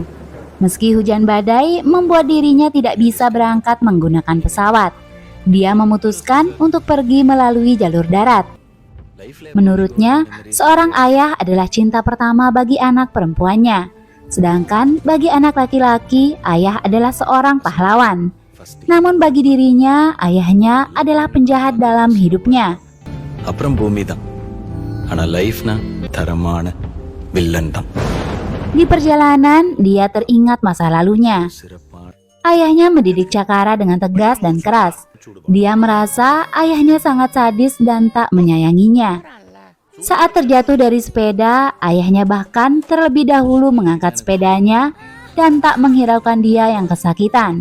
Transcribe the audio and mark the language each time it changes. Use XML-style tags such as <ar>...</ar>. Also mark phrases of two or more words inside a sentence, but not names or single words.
<id>Meski hujan badai membuat dirinya tidak bisa berangkat menggunakan pesawat, dia memutuskan untuk pergi melalui jalur darat. Menurutnya, seorang ayah adalah cinta pertama bagi anak perempuannya, sedangkan bagi anak laki-laki, ayah adalah seorang pahlawan. Namun bagi dirinya, ayahnya adalah penjahat dalam hidupnya.</id> <ta>அப்புறம் பூமி தான். ஆனா லைஃப்னா தரமான வில்லன் தான்.</ta> <id>Di perjalanan, dia teringat masa lalunya. Ayahnya mendidik Chakara dengan tegas dan keras. Dia merasa ayahnya sangat sadis dan tak menyayanginya. Saat terjatuh dari sepeda, ayahnya bahkan terlebih dahulu mengangkat sepedanya dan tak menghiraukan dia yang kesakitan.</id>